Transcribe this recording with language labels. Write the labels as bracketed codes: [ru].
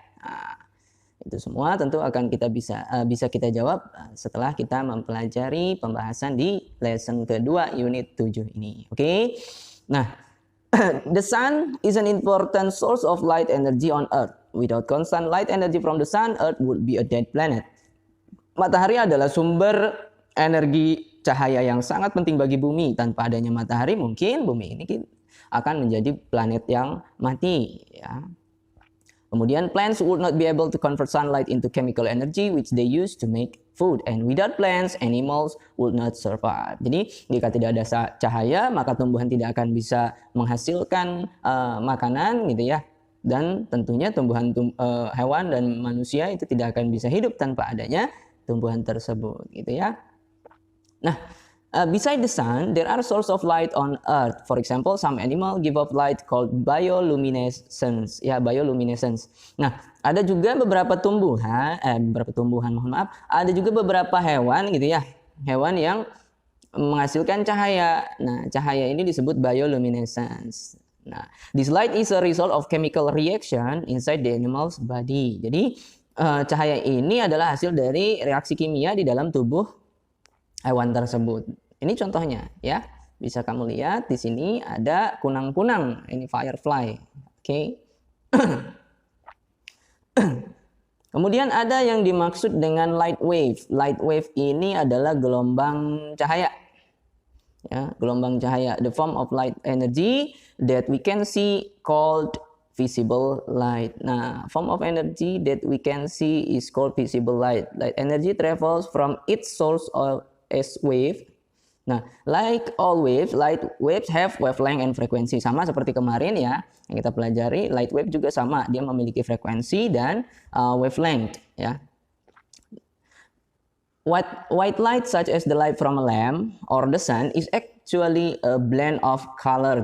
[id] Nah, itu semua tentu akan kita bisa kita jawab setelah kita mempelajari pembahasan di lesson kedua unit 7 ini. Oke. [en] Nah, the sun is an important source of light energy on earth. Without constant light energy from the sun, earth would be a dead planet. [id] Matahari adalah sumber energi cahaya yang sangat penting bagi bumi. Tanpa adanya matahari mungkin bumi ini akan menjadi planet yang mati ya. [en] Kemudian plants would not be able to convert sunlight into chemical energy which they use to make food, and without plants animals would not survive. [id] Jadi jika tidak ada cahaya maka tumbuhan tidak akan bisa menghasilkan makanan gitu ya. Dan tentunya tumbuhan hewan dan manusia itu tidak akan bisa hidup tanpa adanya tumbuhan tersebut gitu ya. [en] Nah, beside the sun, there are sources of light on Earth. For example, some animal give off light called bioluminescence. [id] Ya, bioluminescence. Nah, ada juga beberapa tumbuhan, ada juga beberapa hewan gitu ya, hewan yang menghasilkan cahaya. Nah, cahaya ini disebut bioluminescence. [en] Nah, this light is a result of chemical reaction inside the animal's body. [id] Jadi, cahaya ini adalah hasil dari reaksi kimia di dalam tubuh hewan tersebut. Ini contohnya ya. Bisa kamu lihat di sini ada kunang-kunang. Ini firefly. Oke. Kemudian ada yang dimaksud dengan light wave. Light wave ini adalah gelombang cahaya. Ya, gelombang cahaya. [en] The form of light energy that we can see called visible light. Nah, form of energy that we can see is called visible light. Light energy travels from its source as wave. Nah, like all waves, light waves have wavelength and frequency. [id] Sama seperti kemarin ya, yang kita pelajari, light wave juga sama. Dia memiliki frekuensi dan wavelength ya. [en] White light such as the light from a lamp or the sun is actually a blend of color.